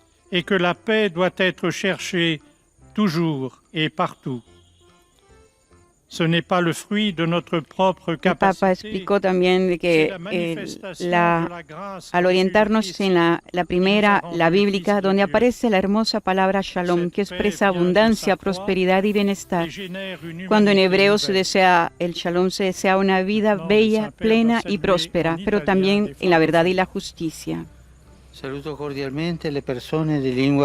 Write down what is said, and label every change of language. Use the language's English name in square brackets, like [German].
[French] Et que la paix doit être cherchée toujours et partout. Ce n'est pas le fruit de notre propre capacité. [Spanish] El Papa explicó también de que al orientarnos en la primera, la bíblica, donde aparece la hermosa palabra shalom, que expresa abundancia, prosperidad y bienestar. Cuando en hebreo se desea el shalom, se desea una vida bella, plena y próspera, pero también en la verdad y la justicia. [Italian] Saluto cordialmente le persone di lingua